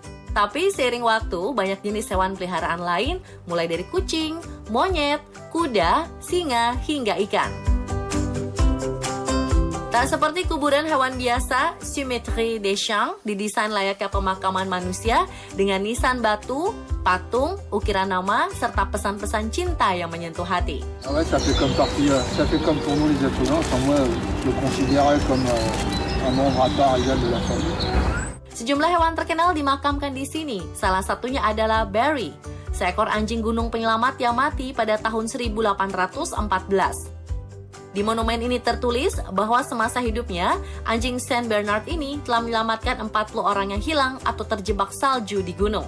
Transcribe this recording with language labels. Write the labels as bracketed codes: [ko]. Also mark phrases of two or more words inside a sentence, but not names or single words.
[id] Tapi seiring waktu, banyak jenis hewan peliharaan lain, mulai dari kucing, monyet, kuda, singa, hingga ikan. Tak seperti kuburan hewan biasa, Cimetière des Champs didesain layaknya pemakaman manusia dengan nisan batu, patung, ukiran nama, serta pesan-pesan cinta yang menyentuh hati. [fr] Ah ouais, ça fait comme pour nous les êtres humains. Enfin, moi, je le considérais comme un membre à part égal de la famille. [id] Sejumlah hewan terkenal dimakamkan di sini. Salah satunya adalah Barry, seekor anjing gunung penyelamat yang mati pada tahun 1814. Di monumen ini tertulis bahwa semasa hidupnya, anjing Saint Bernard ini telah menyelamatkan 40 orang yang hilang atau terjebak salju di gunung.